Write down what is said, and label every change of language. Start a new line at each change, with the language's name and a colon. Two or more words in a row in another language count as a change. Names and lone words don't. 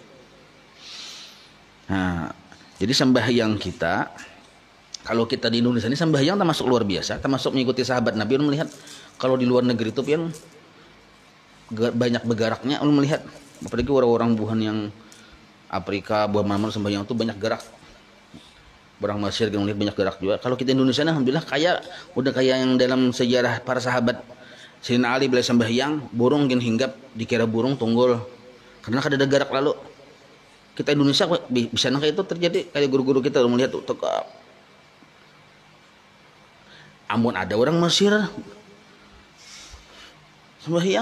Indonesian: Nah, jadi sembahyang kita kalau kita di Indonesia ini sembahyang termasuk luar biasa, termasuk mengikuti sahabat Nabi.
Banjar: Ulun melihat kalau di luar negeri itu pian banyak bergeraknya. Ulun melihat apalagi orang-orang buhan yang Afrika, buah mana sembahyang itu banyak gerak.
Indonesian: Orang Mesir yang melihat banyak gerak juga. Kalau kita Indonesia alhamdulillah udah kayak yang dalam sejarah para sahabat.
Banjar: Sayyidina Ali bila sembahyang, burung gin hinggap dikira burung tunggul. Karena kada ada gerak lalu. Kita Indonesia bisa kayak itu terjadi kayak guru-guru kita melihat tuh tegap. Amun ada orang Mesir sembahyang.